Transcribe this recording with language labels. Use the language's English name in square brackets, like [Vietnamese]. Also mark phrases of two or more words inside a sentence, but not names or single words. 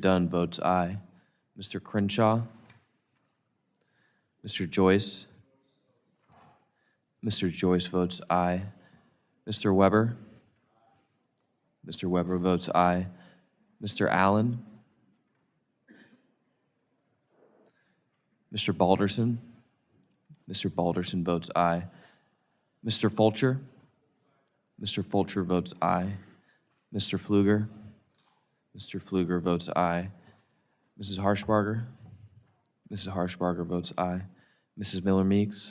[English] Dunn votes aye. Mr. Crenshaw? Mr. Joyce? Mr. Joyce votes aye. Mr. Weber? Mr. Weber votes aye. Mr. Allen? Mr. Balderson? Mr. Balderson votes aye. Mr. Fulcher? Mr. Fulcher votes aye. Mr. Pfluger? Mr. Pfluger votes aye. Mrs. Harshbarger? Mrs. Harshbarger votes aye. Mrs. Miller-Meeks?